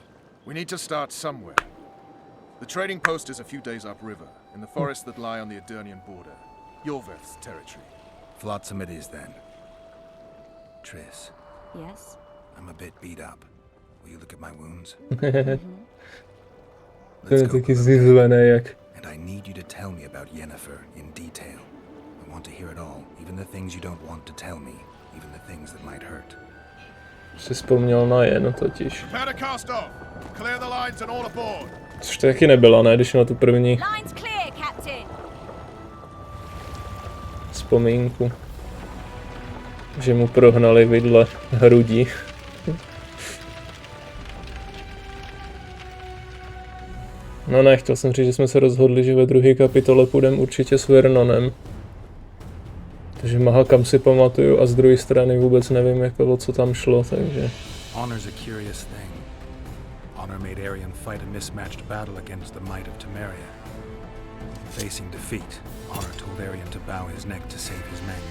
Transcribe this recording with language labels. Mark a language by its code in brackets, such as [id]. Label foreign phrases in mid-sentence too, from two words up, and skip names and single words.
[en] We need to start somewhere. The trading post is a few days upriver, in the forests that lie on the Adernian border. Yorveth's territory. Flotsam it is then. Triss, Yes? I'm a bit beat up. Will you look at my wounds? [cs] To je [en] Let's go. [cs] taky zizvené jak. [en] And I need you to tell me about Yennefer in detail. I want to hear it all, even the things you don't want to tell me, even the things that might hurt. [cs] Si vzpomněl na Jen totiž. [en] Prepare to cast off! Clear the lines and all aboard! [cs] Což to taky nebyla, ne, když na tu první [en] Lines clear, Captain! [cs] vzpomínku. Že mu prohnali vidle hrudí. No ne, chtěl jsem říct, že jsme se rozhodli, že ve druhé kapitole půjdeme určitě s Vernonem. Takže Mahakam si pamatuju a z druhé strany vůbec nevím, jako, o co tam šlo, takže... [en] Honor's a curious thing. Honor made Arion fight a mismatched battle against the might of Temeria. Facing defeat, honor told Arion to bow his neck to save his men.